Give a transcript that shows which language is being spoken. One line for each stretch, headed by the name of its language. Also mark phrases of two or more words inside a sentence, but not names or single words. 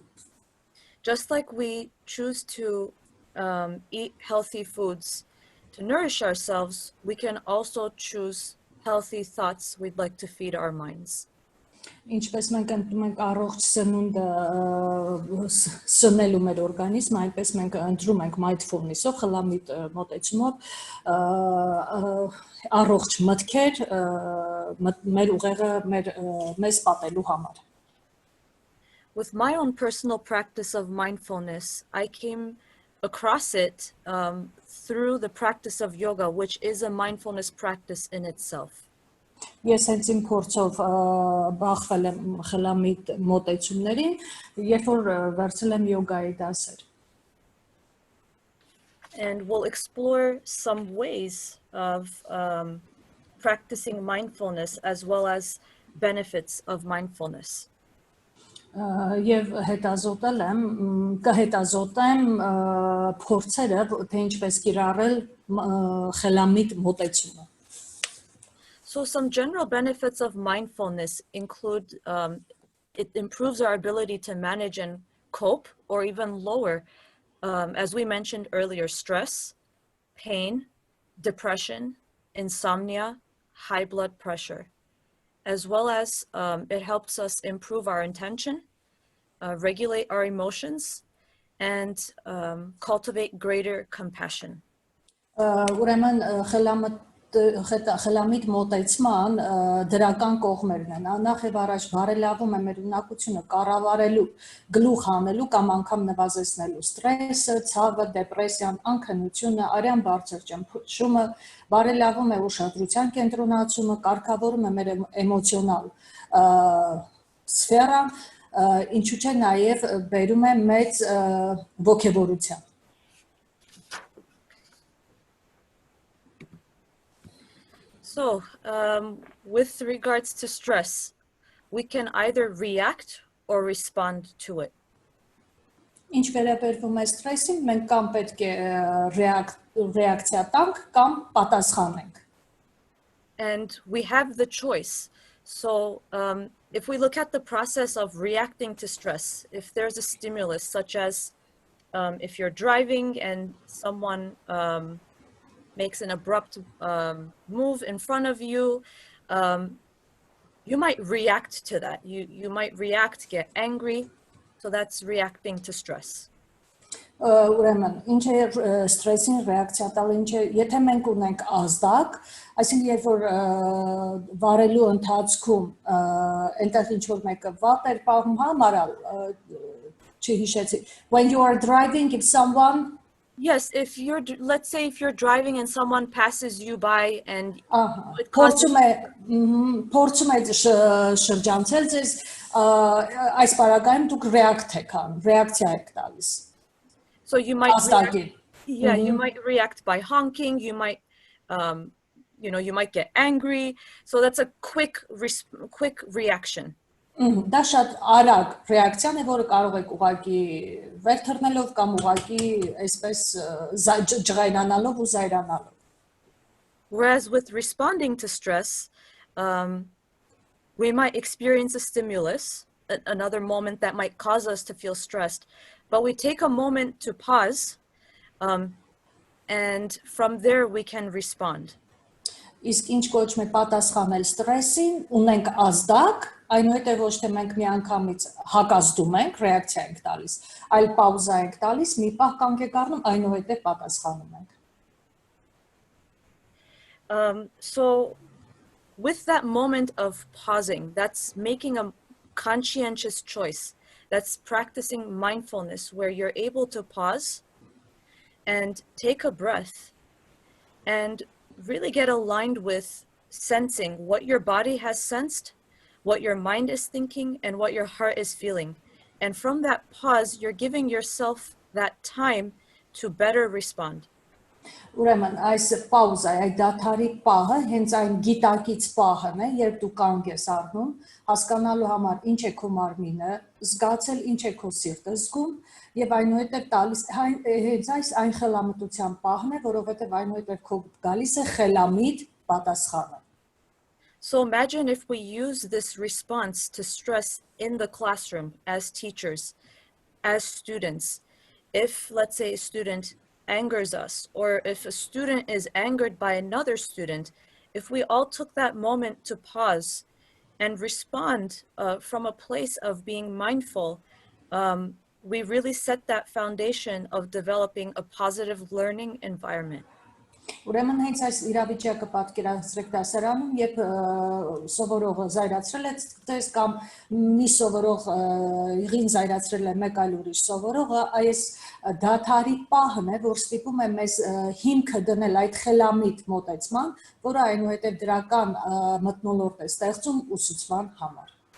English: Just like we choose to eat healthy foods to nourish ourselves, we can also choose healthy thoughts we'd like to feed our minds.
Armenian: Ինչպես մենք ընտրում ենք առողջ սնունդը սնելու մեր օրգանիզմը, այնպես մենք ընտրում ենք mindfulness-ով, խելամիտ մոտեցումով առողջ մտքեր մեր ուղեղը մեզ պատելու համար։
English: With my own personal practice of mindfulness, I came across it through the practice of yoga, which is a mindfulness practice in itself.
Armenian: Ես հենց իմ փորձով բախվել եմ խելամիտ մոտեցումներին, երբ որ վերցրել եմ յոգայի դասեր։
English: And we'll explore some ways of practicing mindfulness as well as benefits of mindfulness.
Armenian: Եվ հետազոտել եմ, կհետազոտեմ փորձերը, թե ինչպես կիրառել խելամիտ մոտեցումը։
English: So some general benefits of mindfulness include it improves our ability to manage and cope or even lower, as we mentioned earlier, stress, pain, depression, insomnia, high blood pressure, as well as it helps us improve our intention, regulate our emotions, and cultivate greater compassion.
Armenian: Ուրեմն խելամիտ մոտեցման դրական կողմերն են։ Նախ եւ առաջ բարելավում է մեր ունակությունը կառավարելու, գլուխ հանելու կամ անգամ նվազեցնելու ստրեսը, ցավը, դեպրեսիան, անքնությունը, արյան բարձր ճնշումը, բարելավում է ուշադրության կենտրոնացումը, կարգավորում է մեր էմոցիոնալ սֆերան, ինչու՞ չէ նաեւ բերում է մեծ ոգևորության։
English: So, with regards to stress, we can either react or respond to it.
Armenian: Ինչ վերաբերվում է ստրեսին, մենք կամ պետք է ռեակցիա տանք, կամ պատասխանենք։
English: And we have the choice. So, if we look at the process of reacting to stress, if there's a stimulus, such as if you're driving and someone makes an abrupt move in front of you, you might react to that. You might react, get angry. So that's reacting to stress.
Armenian: Ուրեմն, ինչ է ստրեսին ռեակցիա տալ, ինչ է, եթե մենք ունենք ազդակ, այսինքն երբ որ վարելու ընթացքում այնտեղ ինչ որ մեկը վատ էր պահում, հա, Մարալ, չհիշեցի.
English: When you are driving, if someone Yes, if you're, let's say if you're driving and someone passes you by and
Armenian: փորձում է շրջանցել ձեզ, այս պարագայում դուք ռեակցիա եք տալիս։
English: So you might react, you might react by honking, you might you might get angry. So that's a quick reaction.
Armenian: Դա շատ արագ ռեակցիան է, որը կարող եք ուղղակի վեր թռնելով կամ ուղղակի այսպես ջղայնանալով ու զայրանալով։
English: Whereas with responding to stress, we might experience a stimulus, another moment that might cause us to feel stressed, but we take a moment to pause, and from there we can respond.
Armenian: Իսկ ինչ կոչվում է պատասխանել ստրեսին, ունենք ազդակ, այնուհետև ոչ թե մենք միանգամից հակազդում ենք, ռեակցիա ենք տալիս, այլ պաուզա ենք տալիս, մի պահ կանգ ենք առնում, այնուհետև պատասխանում ենք։
English: So with that moment of pausing, that's making a conscientious choice. That's practicing mindfulness, where you're able to pause and take a breath and really get aligned with sensing what your body has sensed, what your mind is thinking, and what your heart is feeling. And from that pause, you're giving yourself that time to better respond.
Armenian: Ուրեմն այս պաուզա, այդ դադարի պահը հենց այն գիտակից պահն է, երբ դու կանգ ես առնում, հասկանալու համար ինչ է քո մարմինը, զգացել ինչ է քո սիրտը զգում, եւ այնուհետեւ տալիս հենց այն խելամտության պահն է, որովհետեւ այնուհետեւ քո գալիս է խելամիտ պատասխանը։
English: So imagine if we use this response to stress in the classroom as teachers, as students. If, let's say, a student angers us, or if a student is angered by another student, if we all took that moment to pause and respond from a place of being mindful, we really set that foundation of developing a positive learning environment.
Armenian: Ուրեմն հենց այս իրավիճակը պատկերացրեք դասարանում, երբ սովորողը զայրացրել է ձեզ կամ մի սովորող եղին զայրացրել է մեկ այլ ուրիշ սովորողը, այս դադարի պահն է, որ ստիպում է մեզ հիմքը դնել այդ խելամիտ մոտեցման, որը այնուհետև դրական մթնոլորտ է ստեղծում ուսուցման համար։